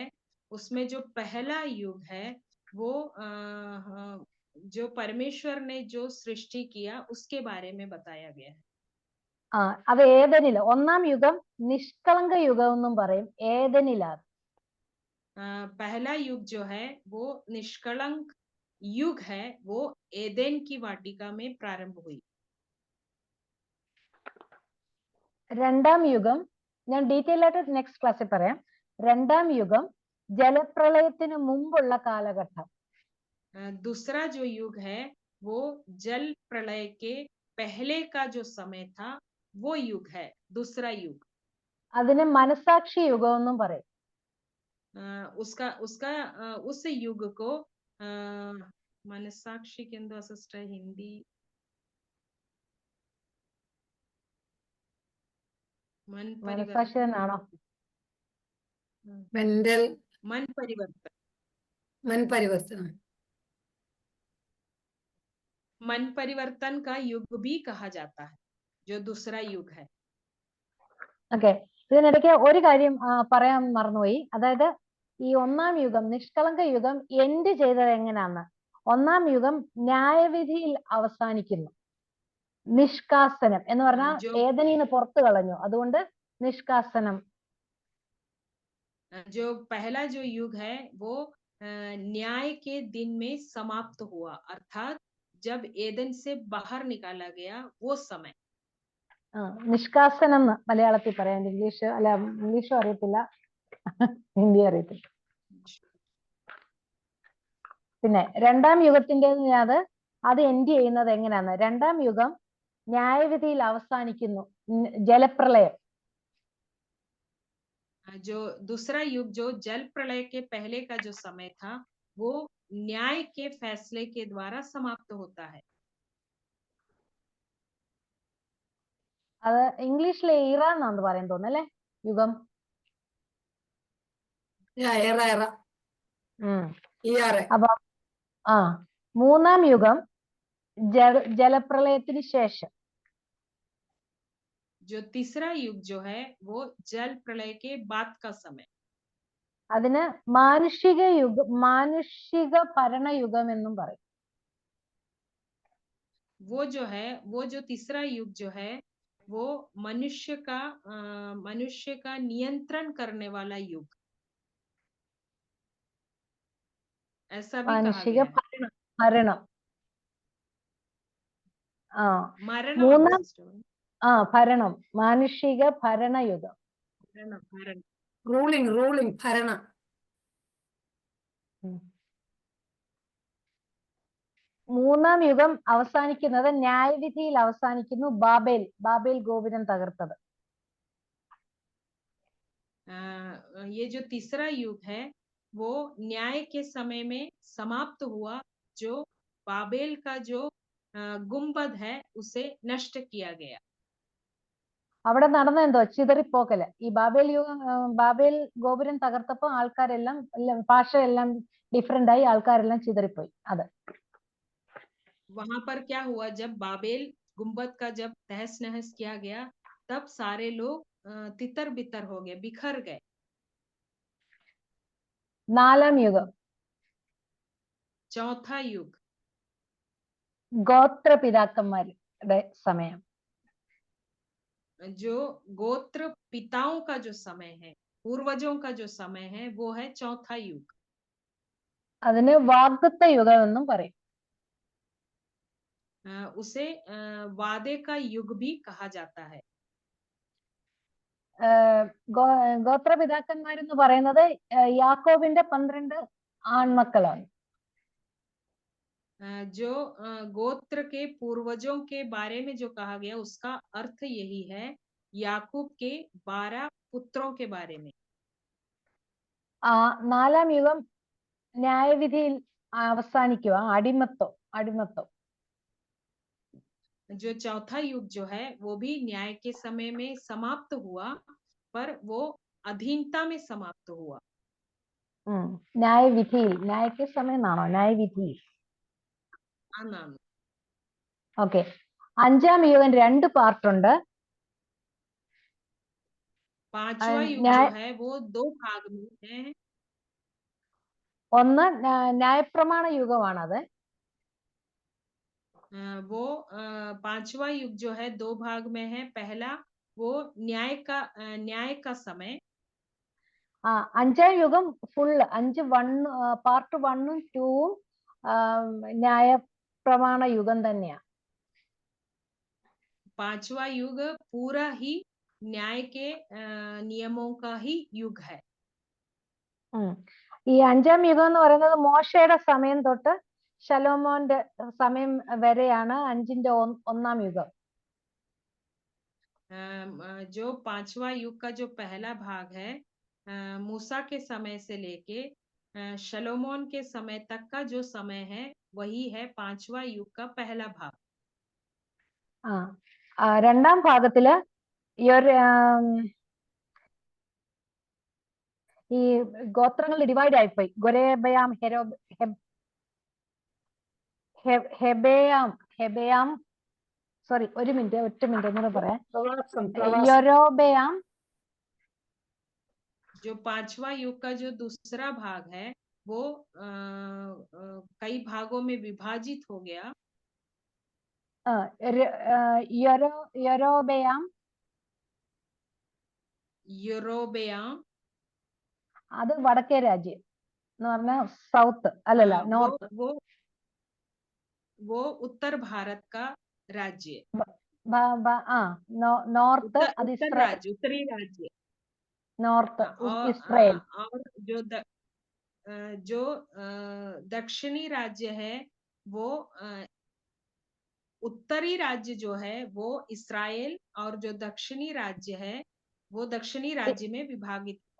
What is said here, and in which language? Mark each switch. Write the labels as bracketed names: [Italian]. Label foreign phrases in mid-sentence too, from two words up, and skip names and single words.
[Hindi] उसमें जो पहला युग है वो जो परमेश्वर ने जो सृष्टि किया उसके बारे में बताया गया है. [Malayalam] അത് ഏദനില് ഒന്നാം യുഗം നിഷ്കളങ്ക യുഗം എന്നും പറയും. ഏദനിലാണ്. [Hindi] पहला युग जो है वो निष्कलंक युग है, वो एदेन की वाटिका में प्रारंभ हुई. [Malayalam] രണ്ടാം യുഗം ഞാൻ ഡീറ്റെയിൽ ആയിട്ട് [English] next class-il [Malayalam] പറയാം. രണ്ടാം യുഗം ജലപ്രളയത്തിന് മുമ്പുള്ള കാലഘട്ടം. [Hindi] दूसरा जो युग है वो जल प्रलय के पहले का जो समय था वो युग है, दूसरा युग. [Malayalam] അതിനെ മനസാക്ഷി യുഗം എന്നും പറയും. [Hindi] उस युग को [Malayalam] മനസാക്ഷിക്ക് എന്തോ സിസ്റ്റർ ഹിന്ദി मन മനസാക്ഷി [Hindi] परिवर्तन [Malayalam] തന്നെയാണോ? മെന്റൽ [Hindi] मन परिवर्तन मन परिवर्तन मन परिवर्तन का युग भी कहा जाता है, जो दूसरा युग है. [Malayalam] ഓക്കെ, ഇതിനിടയ്ക്ക് ഒരു കാര്യം പറയാൻ മറന്നുപോയി. അതായത് ഈ ഒന്നാം യുഗം, നിഷ്കളങ്ക യുഗം എൻഡ് ചെയ്തത് എങ്ങനെയാന്ന്? ഒന്നാം യുഗം ന്യായവിധിയിൽ അവസാനിക്കുന്നു. നിഷ്കാസനം എന്ന് പറഞ്ഞാൽ ഏദനീന്ന് പുറത്തു കളഞ്ഞു, അതുകൊണ്ട് നിഷ്കാസനം. [Hindi] जो पहला जो युग है वो न्याय के दिन में समाप्त हुआ, अर्थात जब एदन से बाहर निकाला गया वो समय. [Malayalam] നിഷ്കാസനം എന്ന് മലയാളത്തിൽ പറയാം. ഇംഗ്ലീഷും അറിയത്തില്ല, ഹിന്ദി അറിയത്തില്ല. പിന്നെ രണ്ടാം യുഗത്തിന്റെ അത് എൻഡ് ചെയ്യുന്നത് എങ്ങനെയാന്ന്? രണ്ടാം യുഗം ന്യായവിധിയിൽ അവസാനിക്കുന്നു, ജലപ്രളയം. [Hindi] जो दूसरा युग जो जल प्रलय के पहले का जो समय था वो न्याय के फैसले के द्वारा समाप्त होता है. [Malayalam] അത് ഇംഗ്ലീഷിലെ ഇറ എന്നാണ് പറയാൻ തോന്നുന്നു അല്ലെ, യുഗം. എറ അപ്പൊ മൂന്നാം യുഗം ജലപ്രളയത്തിന് ശേഷം. [Hindi] जो तीसरा युग जो है वो जल प्रलय के बाद का समय. [Malayalam] അതിന് മാനുഷിക ഭരണയുഗം എന്നും പറയും. [Hindi] वो जो है, वो जो तीसरा युग जो है वो मनुष्य का नियंत्रण करने वाला युग, ऐसा भी कहा [Malayalam] മാനുഷിക [Hindi] गया है. [Malayalam] ഭരണം. [Hindi] मरण [Malayalam] മൂന്നാം ഭരണം, മാനുഷിക ഭരണയുഗം. റൂളിംഗ് ഭരണം. മൂന്നാം യുഗം അവസാനിക്കുന്നത് ന്യായവിധിയിൽ അവസാനിക്കുന്നു. ബാബേൽ ഗോപുരം തകർത്തത്. [Hindi] ये जो तीसरा युग है वो न्याय के समय में समाप्त हुआ, जो बाबेल का जो गुंबद है उसे नष्ट किया गया. [Malayalam] അവിടെ നടന്ന എന്തോ ചിതറിപ്പോക്കല്. ഈ ബാബേൽ ഗോപുരം തകർത്തപ്പോ ആൾക്കാരെല്ലാം, ഭാഷയെല്ലാം ഡിഫറെന്റ് ആയി, ആൾക്കാരെല്ലാം ചിതറിപ്പോയി. അത് [Hindi] वहां पर क्या हुआ, जब बाबेल गुंबद का जब तहस नहस किया गया तब सारे लोग तितर बितर हो गए, बिखर गए. [Malayalam] നാലാം യുഗം [Hindi] चौथा युग [Malayalam] ഗോത്രപിതാക്കന്മാരുടെ സമയം. [Hindi] जो गोत्र पिताओं का जो समय है, पूर्वजों का जो समय है वो है चौथा युग. [Malayalam] അതിന് വാഗ്ദത്ത യുഗം എന്നും പറയും. [Hindi] उसे वादे का युग भी कहा जाता है. [Malayalam] ഗോത്രപിതാക്കന്മാരെന്ന് പറയുന്നത് യാക്കോബിന്റെ 12 ആൺമക്കളാണ്. [Hindi] जो गोत्र के पूर्वजों के बारे में जो कहा गया उसका अर्थ यही है, याकूब के 12 पुत्रों के बारे में. [Malayalam] നാലാം യുഗം ന്യായവിധിയിൽ അവസാനിക്കുക, അടിമത്തം. [Hindi] जो चौथा युग जो है वो भी न्याय के समय में समाप्त हुआ, पर वो अधीनता में समाप्त हुआ. [Malayalam] ന്യായവിധിയിൽ, ന്യായക്ക് സമയം എന്നാണോ? ന്യായവിധിയിൽ. ഓക്കെ. അഞ്ചാം യുഗം 2 പാർട്ടുണ്ട്. [Hindi] पांचवा युग जो है वो 2 भाग में है. [Malayalam] ഒന്ന് ന്യായപ്രമാണ യുഗമാണത്. [Hindi] वो पांचवा युग जो है 2 भाग में है. पहला वो न्याय का समय. [Malayalam] അഞ്ചാം യുഗം [English] full 5 part [Malayalam] 1ഉം 2ഉം ന്യായപ്രമാണ യുഗം തന്നെയാ. [Hindi] पांचवा युग पूरा ही न्याय के नियमों का ही युग है. [Malayalam] ഈ അഞ്ചാം യുഗം എന്ന് പറയുന്നത് മോശയുടെ സമയം തൊട്ട് ശലോമോന്റെ സമയം വരെയാണ് 5ന്റെ 1ാം യുഗം. [Hindi] जो पांचवा युग का जो पहला भाग है मूसा के समय से लेके शलोमोन के समय तक का जो समय है वही है 5वां युग का पहला भाग। [Malayalam] രണ്ടാം ഭാഗത്തില് ഈ ഗോത്രങ്ങൾ ഡിവൈഡ് ആയിപ്പോയി. ഗൊരേബയാം, ഹെബയാം, സോറി ഒറ്റ മിനിറ്റ് ഒന്നുകൂടെ പറയാം. യൊരോബയാം. [Hindi] जो 5वां युग का जो दूसरा भाग है वो कई भागों में विभाजित हो गया। [Malayalam] യൊരോബയാം അത് വടക്കേ രാജ്യം എന്ന് പറഞ്ഞാൽ സൗത്ത് അല്ലല്ല നോർത്ത്. [Hindi] वो उत्तर भारत का राज्य, [Malayalam] നോർത്ത് അത് ഇസ്രായേൽ, [Hindi] उत्तरी राज्य [Malayalam] നോർത്ത് [Hindi] और [Malayalam] ഇസ്രായേൽ. [Hindi] और जो दक्षिणी राज्य है वो उत्तरी राज्य जो है वो इस्राएल, और जो दक्षिणी राज्य है वो दक्षिणी राज्य में विभाजित हुआ।